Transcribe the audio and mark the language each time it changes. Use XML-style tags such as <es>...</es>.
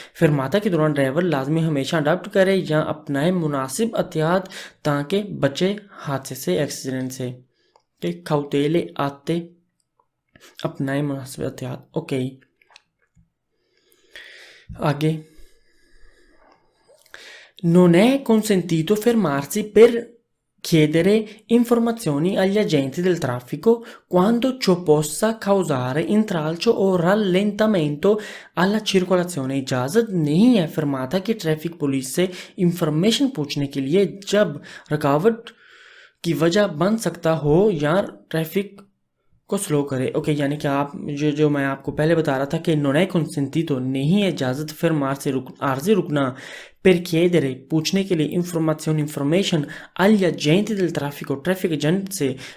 <hi>फिरमाता के दौरान ड्राइवर लाजमी हमेशा अडॉप्ट करे या अपनाए मुनासिब एहतियात ताकि बचे हादसे से, एक्सीडेंट से।</hi> <it>cautele atte</it> <hi>अपनाए मुनासिब एहतियात। ओके, आगे,</hi> <it>non è consentito fermarsi per chiedere informazioni agli agenti del traffico quando ciò possa causare intralcio o rallentamento alla circolazione।</it> <hi>इजाज़त नहीं है फरमाता कि ट्रैफिक पुलिस से इंफॉर्मेशन पूछने के लिए जब रुकावट की वजह बन सकता हो या ट्रैफिक को स्लो करे। ओके, यानी कि आप जो मैं आपको पहले बता रहा था</hi> <it>che non è consentito,</it> <hi>नहीं है इजाज़त</hi> <it>fermarsi</it> <hi>आर्जी रुकना</hi> <it>per chiedere</it> <hi>पूछने के लिए information</hi> <it>agli agenti del traffico</it> <hi>traffic agent से</hi>